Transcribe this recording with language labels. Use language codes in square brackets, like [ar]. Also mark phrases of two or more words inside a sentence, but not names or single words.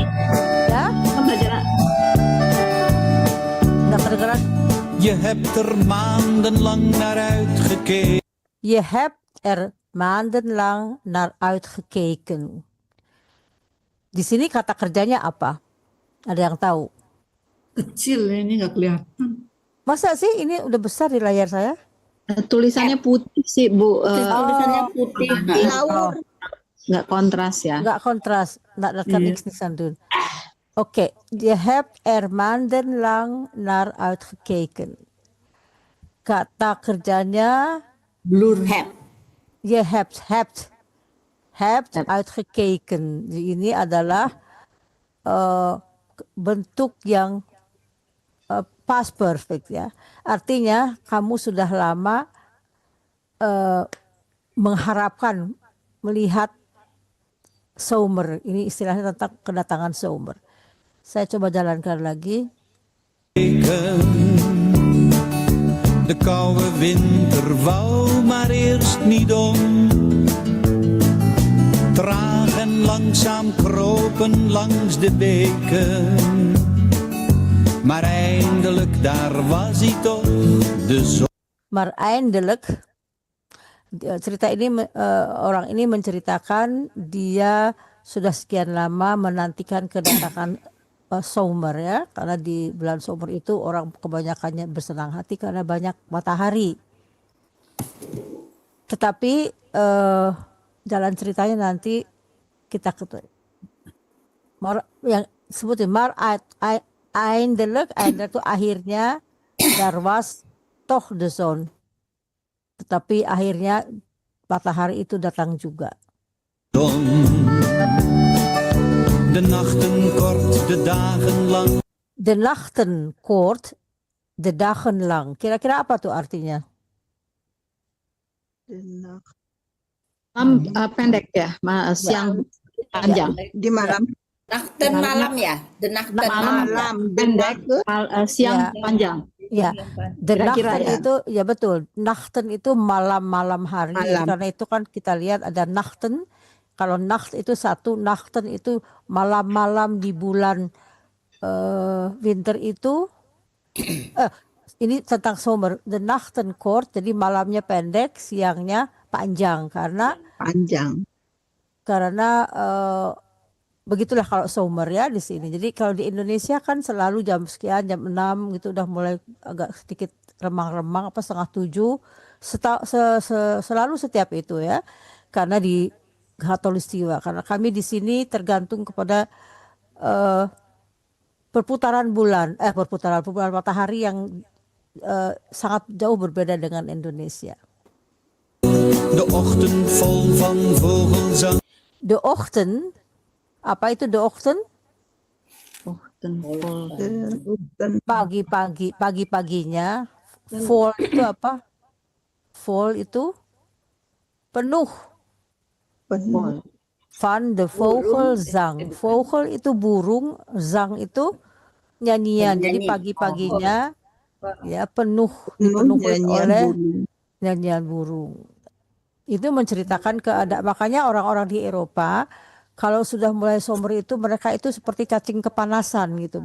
[id] Ya, Kan belajar. udah kedengeran. [nl] Je hebt er maandenlang naar uitgekeken. Je hebt er maandenlang naar uitgekeken. [id] Di sini kata kerjanya apa? Ada yang tahu? Kecil ya, ini nggak kelihatan. Masa sih ini udah besar di layar saya? Tulisannya putih sih Bu. Tulisannya putih. Oh, Nggak kontras ya. nggak kontras. [nl] Dat kan niks aan doen. Oké, je hebt er maandenlang naar uitgekeken. [id] Kata kerjanya Blur. [nl] je hebt uitgekeken. [id] Ini adalah bentuk yang [en] past perfect [id] ya. Artinya kamu sudah lama mengharapkan melihat zomer. Ini istilahnya tentang kedatangan zomer. Saya coba jalankan lagi. [nl] De koude winter wou maar eerst niet om. Traag en langzaam kropen langs de beken. Maar eindelijk daar was hij toch, de zon. Maar eindelijk, [id] cerita ini orang ini menceritakan dia sudah sekian lama menantikan kedatangan zomer ya, karena di bulan zomer itu orang kebanyakannya bersenang hati karena banyak matahari. Tetapi jalan ceritanya nanti kita yang sebutin eindelijk itu akhirnya [nl] daar was toch de zon. [id] Tetapi akhirnya matahari itu datang juga. [nl] De nachten kort, de dagen lang. De nachten kort, de dagen lang. [id] Kira-kira apa tuh artinya? Malam pendek ya, siang panjang. Di malam. Nachten malam ya. [nl] De nachten [id] malam. Pendek, siang Ya. panjang. Ya, de Kira-kira nachten ya. itu ya betul. Nachten itu malam-malam hari. Karena itu kan kita lihat ada nachten. Kalau nacht itu satu, nachten itu malam-malam di bulan winter itu. Ini tentang zomer. [nl] De nachten kort, [id] jadi malamnya pendek, siangnya panjang karena begitulah kalau zomer ya di sini. Jadi kalau di Indonesia kan selalu jam sekian, jam 6 gitu udah mulai agak sedikit remang-remang apa setengah 7. Selalu setiap itu ya. Karena di Khatulistiwa, karena kami di sini tergantung kepada perputaran bulan matahari yang sangat jauh berbeda dengan Indonesia. [nl] De ochtend vol van vogelzang. De ochtend, [id] apa itu [nl] de ochtend? [id] Pagi-paginya. Vol itu apa? Vol itu penuh. [nl] Van de vogelzang. [id] Vogel itu burung, zang itu nyanyian. Jadi pagi-paginya ya penuh dipenuhi oleh nyanyian burung. Itu menceritakan keadaan. Makanya orang-orang di Eropa kalau sudah mulai zomer itu mereka itu seperti cacing kepanasan gitu.